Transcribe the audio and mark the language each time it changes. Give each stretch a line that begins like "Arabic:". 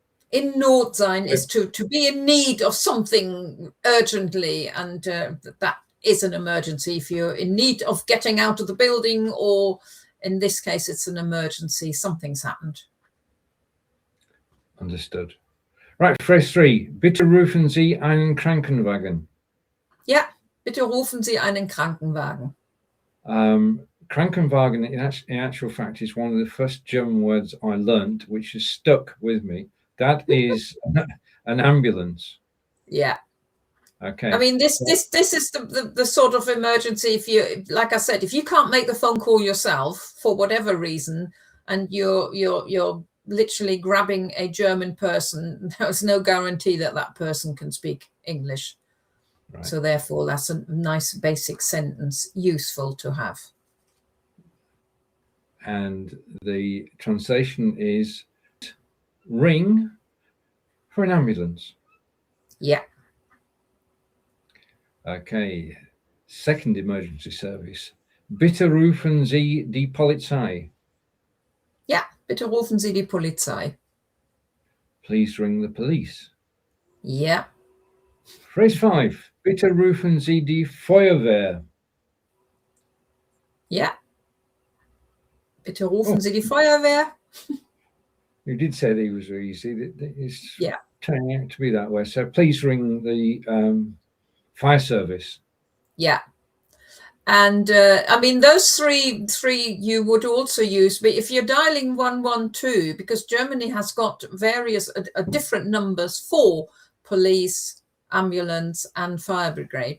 German: In Not sein
English: is to be in need of something urgently, and that is an emergency. If you're in need of getting out of the building, or in this case, it's an emergency, something's happened. Understood. Right, phrase 3.
German: Bitte rufen Sie einen Krankenwagen. Ja, bitte rufen Sie einen Krankenwagen.
English: Krankenwagen, in actual fact, is one of the first German words I learnt, which has stuck with me. That is an ambulance. Yeah. Okay. I mean, this is the sort of emergency. If you, like I said, if you can't make the phone call yourself for whatever reason, and you're literally grabbing a German person, there's no guarantee that that person can speak English. Right. So therefore, that's a nice basic sentence, useful to have. And the translation is ring for an ambulance. Yeah. Okay. Second emergency service.
German: Bitte rufen Sie die Polizei. Ja, bitte rufen Sie die Polizei.
English: Please ring the police. Yeah. Phrase 5.
German: Bitte rufen Sie die Feuerwehr.
English: Yeah.
German: Bitte rufen Sie die Feuerwehr.
English: You did say they was easy. It's yeah. turning out to be that way. So please ring the fire service. Yeah. And I mean, those three you would also use, but if you're dialing 112, because Germany has got various different numbers for police, ambulance, and fire brigade.